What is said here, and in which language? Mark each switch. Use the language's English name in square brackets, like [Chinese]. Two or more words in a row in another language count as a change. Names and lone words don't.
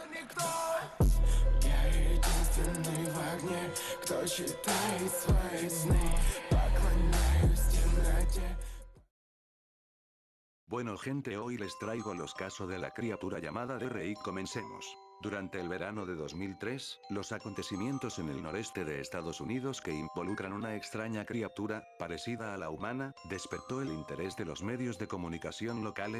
[Russian] Я единственный в огне, кто читает свои сны. Поклоняюсь темноте. [Spanish] Bueno gente, hoy les traigo los casos de la criatura llamada DRI. Comencemos. Durante el verano de 2003, los acontecimientos en el noreste de Estados Unidos que involucran una extraña criatura, parecida a la humana, despertó el interés de los medios de comunicación locales.